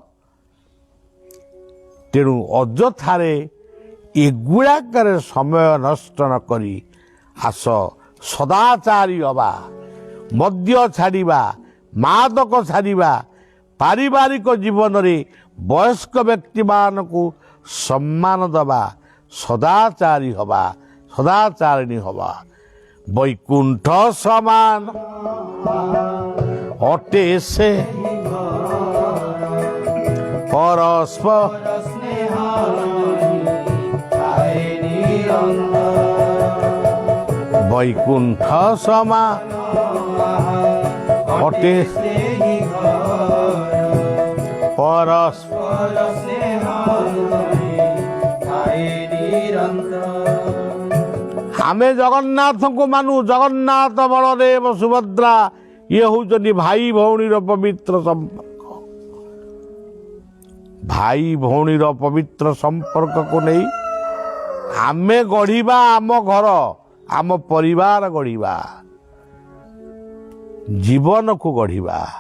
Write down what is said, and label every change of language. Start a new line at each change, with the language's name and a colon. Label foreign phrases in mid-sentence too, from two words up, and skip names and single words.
Odia: ତେଣୁ ଅଯଥାରେ ଏଗୁଡ଼ାକରେ ସମୟ ନଷ୍ଟ ନ କରି ଆସ ସଦାଚାରୀ ହେବା, ମଦ୍ୟ ଛାଡ଼ିବା, ମାଦକ ଛାଡ଼ିବା, ପାରିବାରିକ ଜୀବନରେ ବୟସ୍କ ବ୍ୟକ୍ତିମାନଙ୍କୁ ସମ୍ମାନ ଦେବା, ସଦାଚାରୀ ହେବା, ସଦାଚାରିଣୀ ହେବା। ବୈକୁଣ୍ଠ ସମାନ ଅଟେ ସେ ପରସ୍ପର ବୈକୁଣ୍ଠ ସମା ଅଟେ ପରସ୍ପର ଆମେ ଜଗନ୍ନାଥଙ୍କୁ ମାନୁ। ଜଗନ୍ନାଥ ବଳଦେବ ସୁଭଦ୍ରା ଇଏ ହେଉଛନ୍ତି ଭାଇ ଭଉଣୀର ପବିତ୍ର ସମ୍ପର୍କ। ଭାଇ ଭଉଣୀର ପବିତ୍ର ସମ୍ପର୍କକୁ ନେଇ ଆମେ ଗଢ଼ିବା ଆମ ଘର, ଆମ ପରିବାର ଗଢ଼ିବା, ଜୀବନକୁ ଗଢ଼ିବା।